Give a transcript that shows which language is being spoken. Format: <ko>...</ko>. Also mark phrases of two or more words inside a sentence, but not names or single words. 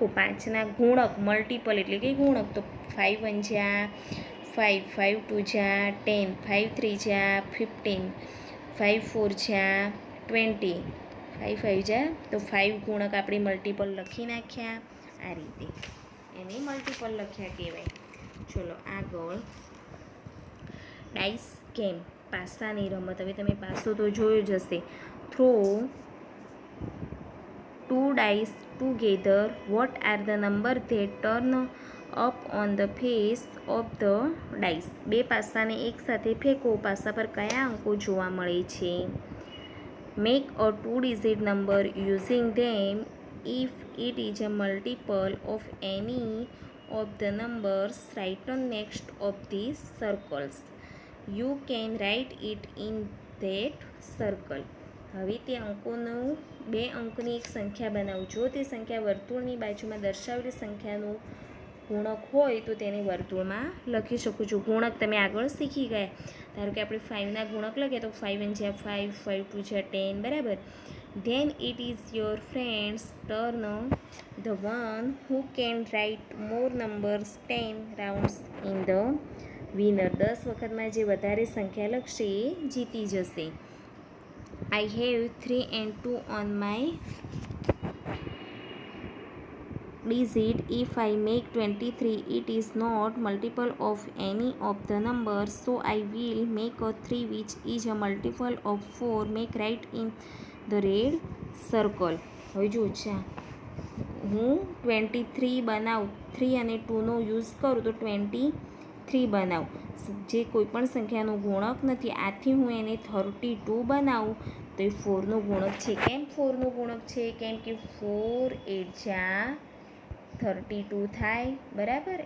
<gu>5ના ગુણક મલ્ટિપલ એટલે કે ગુણક. તો 5 1 જા 5, 5 2 જા 10, 5 3 જા 15, 5 4 જા 20, 5 5 જા. તો 5 ગુણક આપણે મલ્ટિપલ લખી નાખ્યા. આ રીતે એને મલ્ટિપલ લખ્યા કહેવાય. ચલો આગળ</gu> <en>dice game,</en> <gu>પાસાની રમત. હવે તમે પાસો તો જોયો જ હશે.</gu> <en>throw 2 dice together. What are the number that turn up on the face of the dice?</en> <gu>2 પાસાને એકસાથે ફેંકો. પાસા પર કયા અંકો જોવા મળે છે?</gu> <en>Make a 2-digit number using them if it is a multiple of any of the numbers written next of these circles. You can write it in that circle.</en> <gu>હવે તે અંકોનું 2 અંકની એક સંખ્યા બનાવો. જો તે સંખ્યા વર્તુળની બાજુમાં દર્શાવેલી સંખ્યાનું ગુણક હોય તો તેને વર્તુળમાં લખી શકો છો. ગુણક તમે આગળ શીખી ગયા. ધારો કે આપણે 5ના ગુણક લખીએ તો 5 1 જા 5, 5 2 જા 10. બરાબર.</gu> <en>Then it is your friend's turn. The one who can write more numbers 10 rounds in the winner.</en> <gu>10 વખતમાં જે વધારે સંખ્યા લખશે એ જીતી જશે.</gu> <en>I have 3 and 2 on my digit. If I make 23, it is not multiple of any of the numbers, so I will make a 3 which is a multiple of 4. Make right in the red circle.</en> <gu>હવે જો છે હું 23 બનાવું, 3 અને 2નો યુઝ કરું તો 23 બનાવું. જે કોઈપણ સંખ્યાનું ગુણક નથી. આથી હું એને 32 બનાવું તો એ 4નું ગુણક છે. કેમ 4નું ગુણક છે? કેમ કે 4 8 જા 32 થાય. બરાબર.</gu>